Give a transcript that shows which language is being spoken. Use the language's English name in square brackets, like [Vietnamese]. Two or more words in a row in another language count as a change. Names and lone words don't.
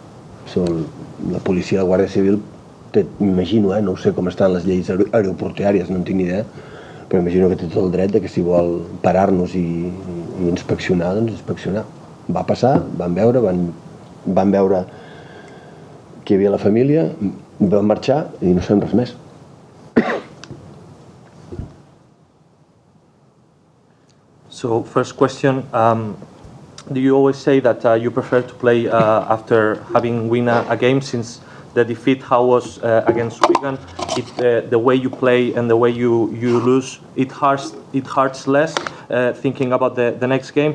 [Catalan] La policia de la Guàrdia Civil, m'imagino, no sé com estan les lleis aeroportuàries, no en tinc ni idea, però imagino que té tot el dret que si vol parar-nos i inspeccionar, doncs inspeccionar. Va passar, van veure que hi havia la família, van marxar i no sabem res més. [English] So first question, do you always say that you prefer to play after having win a game, since the defeat, how was against Wigan? The way you play and the way you lose, it hurts less thinking about the next game.